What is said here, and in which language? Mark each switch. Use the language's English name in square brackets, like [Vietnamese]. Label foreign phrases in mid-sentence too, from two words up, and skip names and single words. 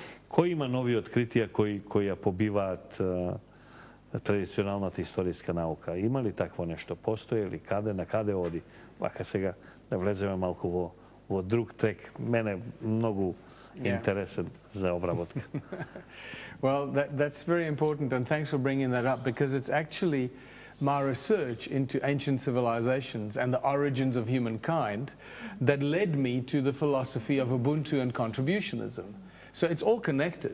[Macedonian] Кои има нови откритија кои ја побиваат традиционалната историска наука? Има ли такво нешто? Постои ли? Каде? На каде оди? Вака сега да влеземе малку во друг трек. Мене многу интересен за обработка. [English] Well, that's very important, and thanks for bringing that up, because it's actually my research into ancient civilizations and the origins of humankind that led me to the philosophy of Ubuntu and contributionism. So it's all connected.